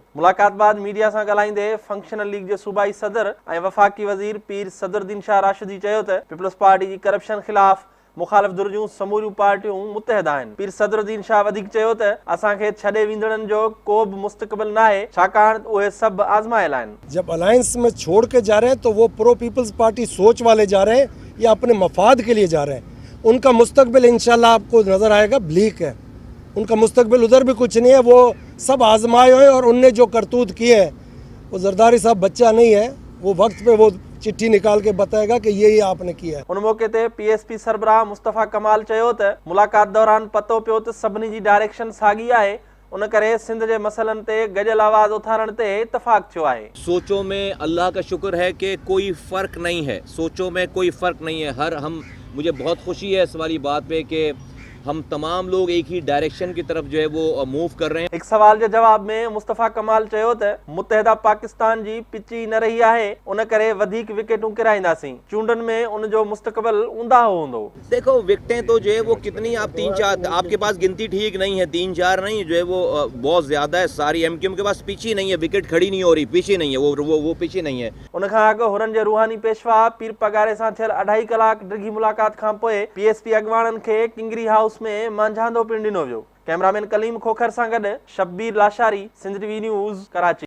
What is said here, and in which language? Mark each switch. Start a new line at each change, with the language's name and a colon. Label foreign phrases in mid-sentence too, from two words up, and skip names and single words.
Sindhi: मुलाक़ात बाद मीडिया सां ॻाल्हाईंदे फंक्शनल लीग जे सूबाई सदर ऐं वफ़ाक़ी वज़ीर पीर सदरुद्दीन शाह राशिदी चयो त पीपल्स पार्टी जी करप्शन ख़िलाफ़ मुखालिफ़ धुर जूं समूरियूं पार्टियूं मुतहद आहिनि। पीर सदरुद्दीन शाह वधीक चयो त असांखे छॾे वींदड़नि जो को बि मुस्तक़बिल नाहे, छाकाणि उहे सभु आज़मायल आहिनि।
Urdu: جب الائنس میں چھوڑ کے جا رہے ہیں تو وہ پرو پیپلز پارٹی سوچ والے جا رہے ہیں یا اپنے مفاد کے لیے جا رہے ہیں. ان کا مستقبل ان شاء اللہ آپ کو نظر آئے گا بلیک ہے۔ ان کا مستقبل ادھر بھی کچھ نہیں ہے، وہ سب آزمائے ہوئے اور انہوں نے جو کرتوت کیے ہیں، وہ زرداری صاحب بچہ نہیں ہے، وہ وقت پے وہ چٹھی نکال کے بتائے گا کہ یہ آپ نے کیا ہے.
Sindhi: उन मौके ते पीएसपी सरबराह मुस्तफ़ा कमाल चयो त मुलाक़ात दौरान पतो पियो त सभिनी जी डायरेक्शन साॻी आहे, उन करे सिंध जे मसइलनि ते गॾियल आवाज़ उथारण ते इतफ़ाक़ थियो आहे।
Urdu: سوچوں میں اللہ کا شکر ہے کہ کوئی فرق نہیں ہے، سوچوں میں کوئی فرق نہیں ہے. مجھے بہت خوشی ہے اس والی بات پے کہ ہم تمام لوگ ایک ہی ڈائریکشن کی طرف جو ہے وہ موو کر رہے ہیں.
Sindhi: एक सवाल के जवाब में मुस्तफ़ा कमाल चयो त मुत्तहिदा पाकिस्तान जी पिची न रही है, उन करे वधीक विकेटूं किराईंदासीं। चूंडनि में उन जो मुस्तकबिल ऊंधा हूंदो।
Urdu: دیکھو وکٹیں تو جو ہے وہ کتنی، آپ 3-4، آپ کے پاس گنتی ٹھیک نہیں ہے، 3-4 نہیں جو ہے وہ بہت زیادہ ہے. ساری ایم کیو ایم کے پاس پچی نہیں ہے، وکٹ کھڑی نہیں ہو رہی، پچی نہیں ہے، وہ پچی نہیں ہے.
Sindhi: उनखां अॻु हुननि जे रूहानी पेशवा पीर पगारे सां थियल 2.5 कलाक डिघी मुलाक़ात खां पोइ पीएसपी अॻवाननि खे किंगरी हाउस में मांझांदो पिणु ॾिनो वियो। कैमरामैन कलीम खोखर सां गॾु शब्बीर लाशारी, सिंध टीवी न्यूज़, कराची।